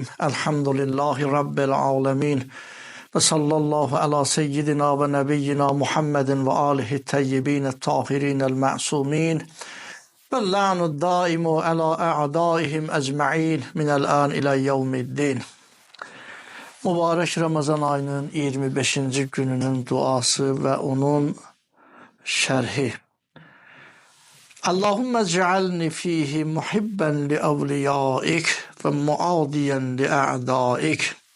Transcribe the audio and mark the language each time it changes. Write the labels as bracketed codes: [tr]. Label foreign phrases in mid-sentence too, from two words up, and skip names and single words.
[ar] الحمد لله رب العالمين وصلى الله على سيدنا ونبينا محمد وآله الطيبين الطاهرين المعصومين واللعن الدائم على أعدائهم أجمعين من الآن إلى يوم الدين. [tr] Mübarek Ramazan ayının 25. gününün duası ve onun şerhi. [ar] اللهم اجعلني فيه محبا لأوليائك ومعاديا لأعدائك.